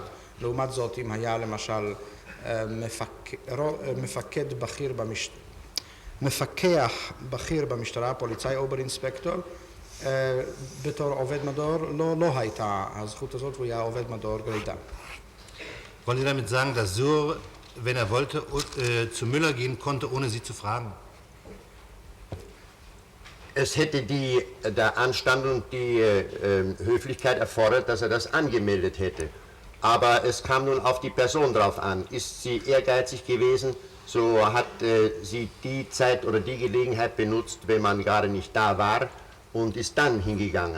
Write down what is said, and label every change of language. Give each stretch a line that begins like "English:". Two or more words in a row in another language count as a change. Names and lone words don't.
Hebrew: לעומת זאת, אם היה למשל מפקח בכיר במשטרה, פוליצאי אוברינספקטור, בתור עובד מדור, לא הייתה הזכות הזאת, הוא היה עובד מדור גרידא.
German: Wollen Sie damit sagen, dass Suhr, wenn er wollte, zu Müller gehen konnte, ohne sie zu fragen? Es hätte der Anstand und die Höflichkeit erfordert, dass er das angemeldet hätte. Aber es kam nun auf die Person drauf an. Ist sie ehrgeizig gewesen, so hat sie die Zeit oder die Gelegenheit benutzt, wenn man gerade nicht da war, und ist dann hingegangen.